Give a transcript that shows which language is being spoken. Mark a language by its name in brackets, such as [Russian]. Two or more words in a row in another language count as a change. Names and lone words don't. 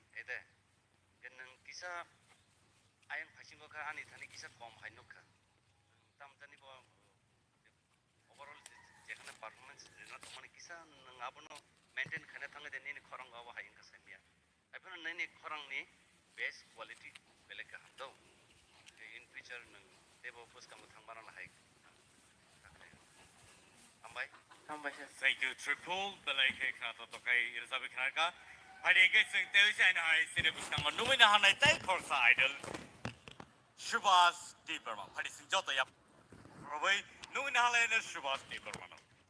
[Kok Borok] ede ken nang kisa ayang phasing ka ani thani kisa kom haino kha tam tani bo overall jekhane performance na to mane kisa nang abono maintain khane thanga de ni khorang aba hain ka samia epano ni khorang ni [English] best quality [Kok Borok] bele ka hando [English] in future [Kok Borok] nang debo pos kam thangmara na hai ambai [English] thank you triple [Kok Borok] belai ke kna to kai irsabe knarka phadi ke sing te sai na hai sine busang ma numina hanai tai khorsa idol Shubhas Tipra phadi sing jota ya robai numina halai na Shubhas Tipra no